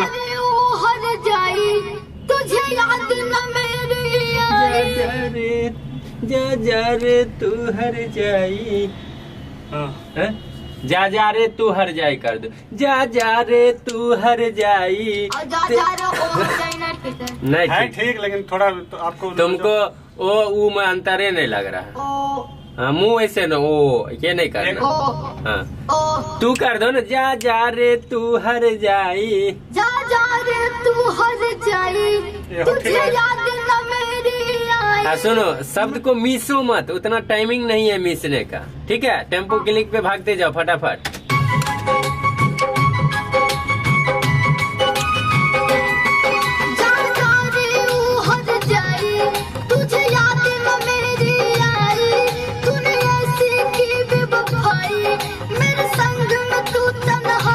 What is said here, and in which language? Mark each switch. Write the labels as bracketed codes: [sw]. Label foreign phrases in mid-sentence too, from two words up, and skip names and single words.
[hi] ओ हर जाई तुझे याद न मेरी आई जा रे तू हर जाई, हाँ। हैं? जा रे तू हर जाई कर दो, जा रे तू हर जाई, और जा जा रे ओ हर जाई ना ठीक है नहीं है ठीक, ठीक, लेकिन थोड़ा तो आपको तुमको ओ ऊ में अंतरे नहीं लग रहा है। ओ हाँ, मुंह ऐसे न ओ, ये नहीं ओ करना। हाँ, ओ तू कर दो ना, जा रे तू हर जाई, जा जा रे तू हर जाई ये तुझे ठीक है। याद न मेरी आई हाँ सुनो, शब्द को मिसो मत, उतना टाइमिंग नहीं है मिसने का, ठीक है? [en] tempo click [hi] पे भागते जाओ फटाफट। जा जा रे ओ हर जाई तुझे याद न मेरी आई तूने ऐसी की बेवफाई मेरे संग में तू तन्हा